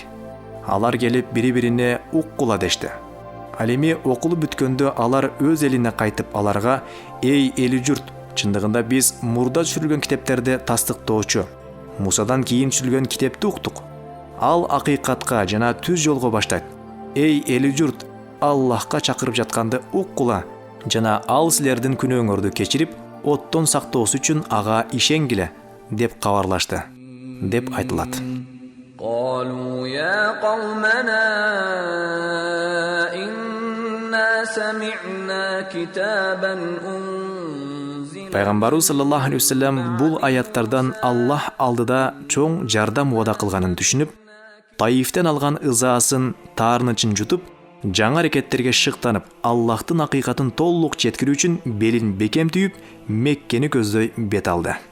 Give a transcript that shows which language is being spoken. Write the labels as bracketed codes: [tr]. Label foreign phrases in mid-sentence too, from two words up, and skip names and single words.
[ky] Алар келип бири-бирине уккула дешти. Ал эми окулуп бүткөндө алар өз элине кайтып аларга: "Эй эли журт, чындыгында биз мурда түшүрүлгөн китептерди тастыктоочу Мусадан кийин түшүрүлгөн китепти уктук. Ал акыйкатка жана түз жолго баштайт. Эй эли журт, Аллахка чакырып жатканды уккула жана ал силердин күнөөңөрдү кечирип, оттон сактоосу үчүн ага ишенгиле" деп кабарлашты деп айтылат. [ar] قالوا يا قومنا إنا سمعنا كتابا أنزل. [ky] Пайгамбарыбыз [ar] صلى الله عليه وسلم [ky] бул аяттардан Аллах алдыда чоң жардам уада кылганын түшүнүп, Таифтен алган ызаасын, таарынычын жутуп, жаңы аракеттерге шыктанып, Аллахтын акыйкатын толук жеткирүү үчүн белин бекем түйүп, Меккени көздөй бет алды.